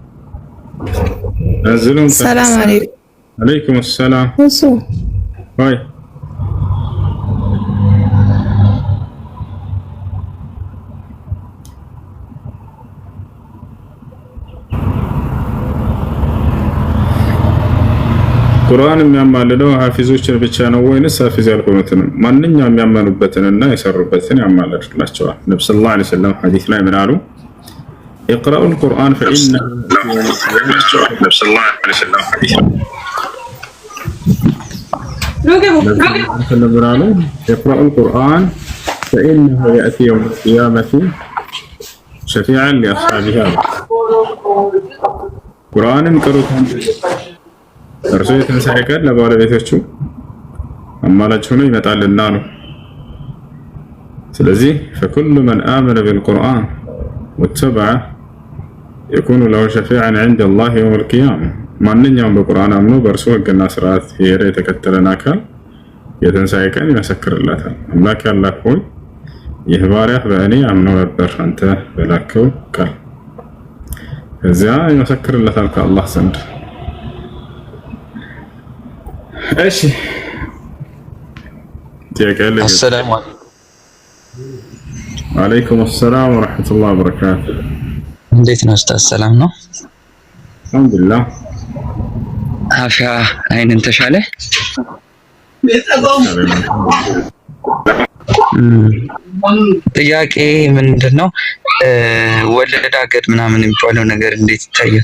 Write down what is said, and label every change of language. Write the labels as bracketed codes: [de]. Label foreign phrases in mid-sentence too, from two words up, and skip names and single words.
[am] አዝሉም [ar] سلام عليكم. عليكم سلام [am] እሱ ወይ ቁርአን የሚያማልለው ሐፊዞችን ብቻ ነው ወይንስ ሐፊዝ ያልሆኑትንም? ማንኛውም የሚያመኑበትንና የሰሩበትን ያማልላቸዋል። ነብዩ [ar] صلى الله عليه وسلم [am] ሐዲስ ላይ ምን አሉ? [ar] اقرأوا القرآن فإنه اقرأوا القرآن فإنه يأتي يوم القيامة شفيعا لأصحابها. قرآن قرأتم [am] እርሱ የትንሣኤ ቀን ለባለቤቶቹ አማላጅ ሆኖ ይመጣልና ነው። ስለዚህ [ar] فكل من آمن بالقرآن واتبعه يكون له شفيعا عند الله يوم القيامة. [am] ማንኛውም በቁርአን አምኖ በእርሱ ሕግና ስርዓት የሄደ የተከተለን አካል የትንሣኤ ቀን ይመሰክርለታል። አምላክ ያላህ ሆይ ይህ ባሪያህ በእኔ አምኖ ነበር አንተ በላከው ቃል፣ ከዚያ ይመሰክርለታል ከአላህ ዘንድ። እሺ [ar] السلام عليكم السلام ورحمة الله وبركاته. [am] እንዴት ነው ኡስታዝ? ሰላም ነው? አልሐምዱሊላህ። አሻ አይንን ተሻለ? ጥያቄ ምንድነው ወለድ አገድ ምናምን የሚባለው ነገር እንዴት ይታያል?